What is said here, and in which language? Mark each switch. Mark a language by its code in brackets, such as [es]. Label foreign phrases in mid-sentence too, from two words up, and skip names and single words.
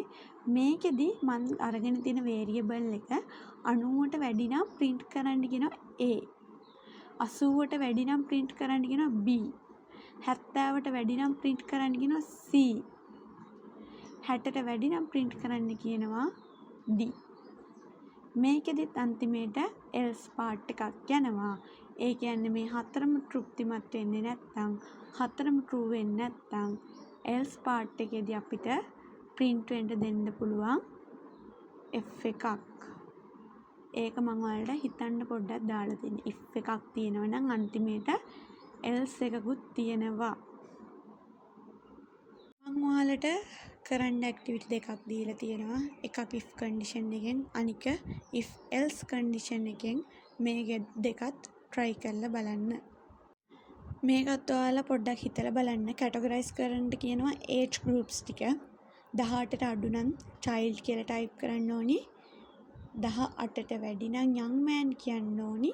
[si] මේකෙදි මම අරගෙන තියෙන variable එක 90ට වැඩි නම් print කරන්න කියනවා a. 80ට වැඩි නම් print කරන්න කියනවා b. 70ට වැඩි නම් print කරන්න කියනවා c. 60ට වැඩි නම් print කරන්න කියනවා d. මේකෙදිත් අන්තිමේට [en] else part [si] එකක් යනවා. ඒ කියන්නේ මේ හතරම තෘප්තිමත් වෙන්නේ නැත්නම් හතරම true වෙන්නේ නැත්නම් [en] else part [si] එකේදී අපිට print වෙන්න දෙන්න පුළුවන් f එකක්. ඒක මම ඔයාලට හිතන්න පොඩ්ඩක් දාලා තියෙනවා. if එකක් තියෙනවා නම් අන්තිමේට else එකකුත් තියෙනවා. මම ඔයාලට කරන්න ඇක්ටිවිටි දෙකක් දීලා තියෙනවා. එකක් [en] if condition [si] එකෙන් අනික [en] if else condition [si] එකෙන් මේ දෙකත් try කරලා බලන්න. මේකත් ඔයාලා පොඩ්ඩක් හිතලා බලන්න. categorize කරන්න කියනවා [en] age groups [si] ටික. 18ට අඩු නම් child කියලා type කරන්න ඕනි. 18ට වැඩි නම් [en] young man [si] කියන්න ඕනි.